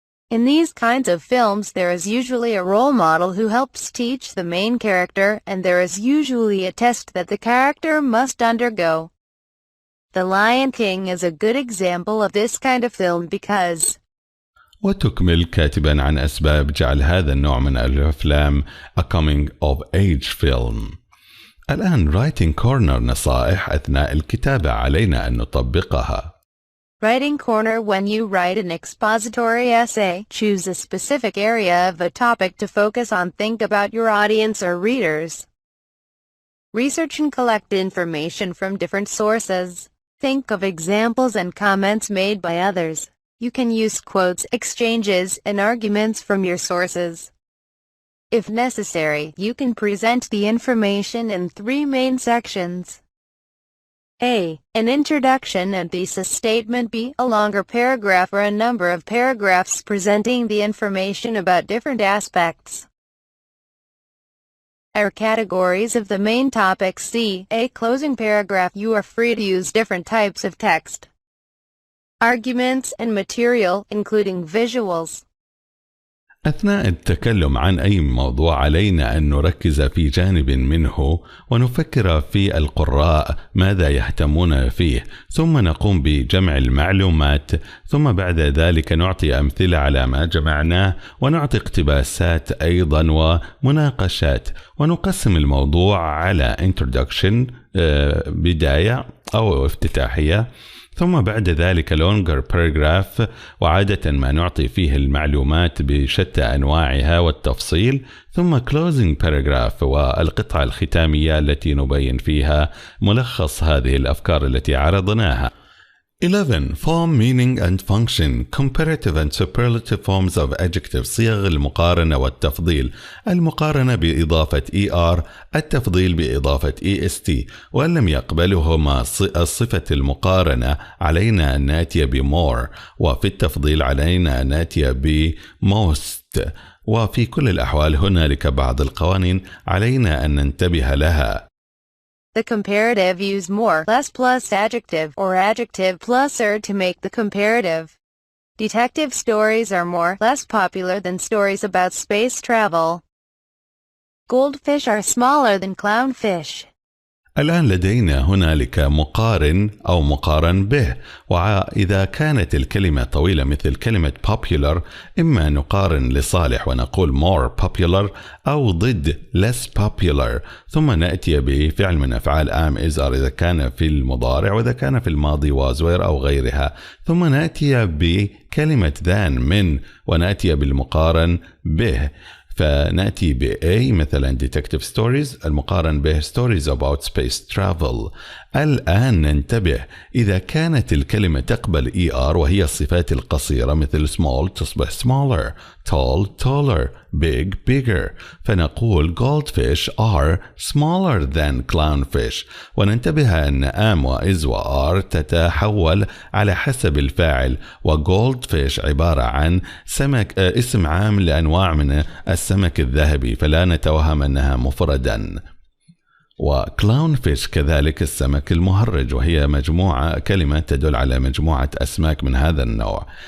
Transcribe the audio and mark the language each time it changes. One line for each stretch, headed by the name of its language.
English: In these kinds of films, there is usually a role model who helps teach the main character, and there is usually a test that the character must undergo. The Lion King is a good example of this kind of film because.
Arabic: وتكمل كاتبا عن أسباب جعل هذا النوع من الأفلام
English: a coming of age film.
Arabic: الآن
English: writing corner،
Arabic: نصائح أثناء الكتابة علينا أن نطبقها.
English: Writing corner. When you write an expository essay, choose a specific area of a topic to focus on. Think about your audience or readers. Research and collect information from different sources. Think of examples and comments made by others. You can use quotes, exchanges, and arguments from your sources. If necessary, you can present the information in 3 main sections. A. An introduction and thesis statement. B. A longer paragraph or a number of paragraphs presenting the information about different aspects. Are categories of the main topic. C. A closing paragraph. You are free to use different types of text, arguments, and material, including visuals.
Arabic: أثناء التكلم عن أي موضوع علينا أن نركز في جانب منه ونفكر في القراء ماذا يهتمون فيه، ثم نقوم بجمع المعلومات، ثم بعد ذلك نعطي أمثلة على ما جمعناه، ونعطي اقتباسات أيضا ومناقشات، ونقسم الموضوع على introduction بداية أو افتتاحية، ثم بعد ذلك
English: longer paragraph،
Arabic: وعادة ما نعطي فيه المعلومات بشتى أنواعها والتفصيل، ثم
English: closing paragraph
Arabic: والقطعة الختامية التي نبين فيها ملخص هذه الأفكار التي عرضناها.
English: 11. Form, meaning and function. Comparative and superlative forms of adjectives.
Arabic: صيغ المقارنة والتفضيل. المقارنة بإضافة ER، التفضيل بإضافة EST. وإن لم يقبلهما الصفة المقارنة علينا أن نأتي بmore، وفي التفضيل علينا أن نأتي بmost. وفي كل الأحوال هنالك بعض القوانين علينا أن ننتبه لها.
English: The comparative. Use more, less plus adjective or adjective plus er to make the comparative. Detective stories are more, less popular than stories about space travel. Goldfish are smaller than clownfish.
Arabic: الآن لدينا هنالك مقارن أو مقارن به، وإذا كانت الكلمة طويلة مثل كلمة popular، إما نقارن لصالح ونقول
English: more popular،
Arabic: أو ضد
English: less popular،
Arabic: ثم نأتي بفعل من أفعال am is are إذا كان في المضارع، وإذا كان في الماضي was were أو غيرها، ثم نأتي بكلمة than من، ونأتي بالمقارن به. فنأتي ب A مثلا
English: detective stories،
Arabic: المقارن به
English: stories about space travel.
Arabic: الآن ننتبه، إذا كانت الكلمة تقبل ER وهي الصفات القصيرة مثل small تصبح smaller،
English: tall taller، big bigger،
Arabic: فنقول
English: goldfish are smaller than clownfish.
Arabic: وننتبه أن am و is و are تتحول على حسب الفاعل، وgoldfish عبارة عن سمك اسم عام لأنواع من السمك الذهبي، فلا نتوهم أنها مفردا. وكلاونفيش كذلك السمك المهرج، وهي كلمة تدل على مجموعة أسماك من هذا النوع.